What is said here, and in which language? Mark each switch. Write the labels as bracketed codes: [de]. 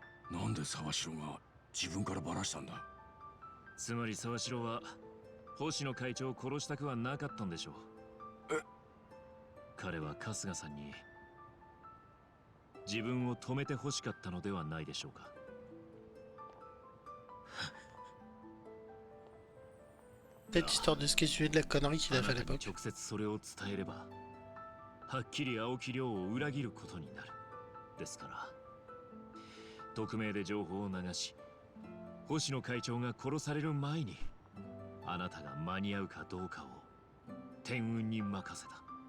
[ja] なんで沢城が自分からバラしたんだ。つまり沢城は星野会長を殺したくはなかったんでしょう。彼は春日さんに自分を止めて欲しかったのではないでしょうか。 [fr] Peut-être histoire de se questionner de la connerie qu'il a fait à l'époque. [ja] 直接それを伝えればはっきり青木亮を裏切ることになる。ですから匿名で情報を流し星野会長が殺される前にあなたが間に合うかどうかを天運に任せた。